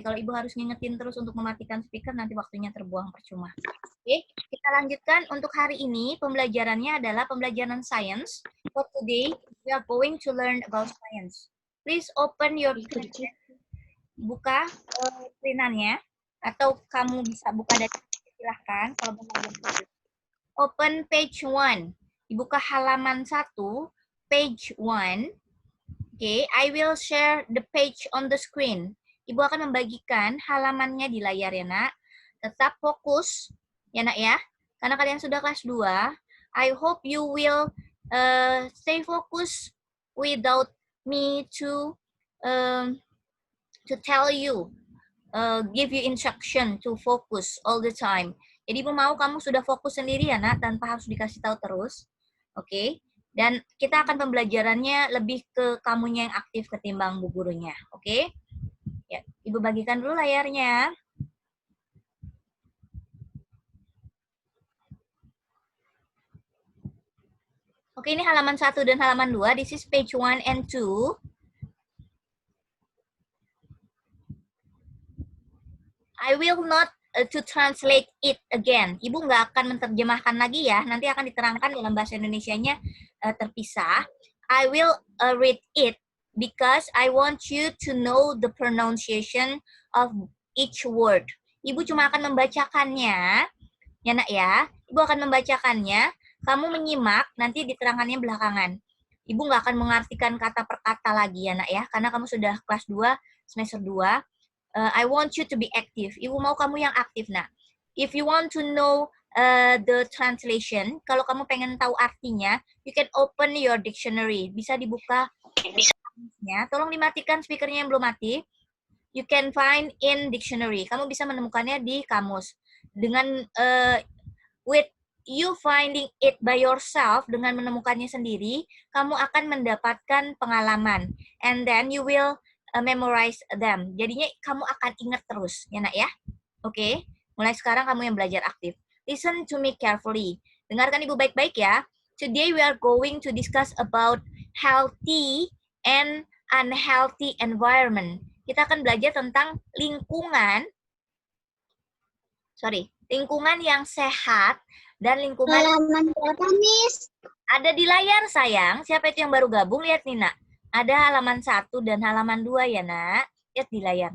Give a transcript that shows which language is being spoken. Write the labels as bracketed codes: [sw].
[id] Kalau Ibu harus ngingetin terus untuk mematikan speaker, nanti waktunya terbuang percuma. Oke, kita lanjutkan untuk hari ini. Pembelajarannya adalah pembelajaran science. [en] For today, we are going to learn about science. Please open your [id] buka screen-annya, atau kamu bisa buka dari silahkan. Kalau open page 1. Dibuka halaman 1, page 1. [en] Oke, I will share the page on the screen. [id] Ibu akan membagikan halamannya di layar ya, Nak. Tetap fokus ya, Nak ya. Karena kalian sudah kelas 2, [en] I hope you will stay focused without me to tell you, give you instruction to focus all the time. [id] Jadi Ibu mau kamu sudah fokus sendiri ya, Nak, tanpa harus dikasih tahu terus. Oke. Dan kita akan pembelajarannya lebih ke kamunya yang aktif ketimbang bu gurunya. Oke? Ya, Ibu bagikan dulu layarnya. Oke, ini halaman 1 dan halaman 2. [en] This is page 1 and 2. I will not to translate it again. [id] Ibu nggak akan menerjemahkan lagi ya. Nanti akan diterangkan dalam bahasa Indonesianya terpisah. [en] I will read it because I want you to know the pronunciation of each word. [id] Ibu cuma akan membacakannya, ya Nak ya. Ibu akan membacakannya, kamu menyimak, nanti diterangkannya belakangan. Ibu nggak akan mengartikan kata per kata lagi ya Nak ya, karena kamu sudah kelas 2, semester 2. [en] I want you to be active. [id] Ibu mau kamu yang aktif, Nak. [en] If you want to know the translation, [id] kalau kamu pengen tahu artinya, [en] you can open your dictionary. [id] Bisa dibuka. Ya, tolong dimatikan speakernya yang belum mati. [en] You can find in dictionary. [id] Kamu bisa menemukannya di kamus. Dengan [en] with you finding it by yourself, [id] dengan menemukannya sendiri, kamu akan mendapatkan pengalaman. [en] And then you will memorize them. [id] Jadinya kamu akan ingat terus, ya Nak ya. Oke, mulai sekarang kamu yang belajar aktif. [en] Listen to me carefully. [id] Dengarkan Ibu baik-baik ya. [en] Today we are going to discuss about healthy and unhealthy environment. [id] Kita akan belajar tentang lingkungan yang sehat dan lingkungan. Halaman berapa, Miss? Ada di layar, sayang. Siapa itu yang baru gabung? Lihat nih, Nak. Ada halaman 1 dan halaman 2 ya, Nak. Lihat di layar.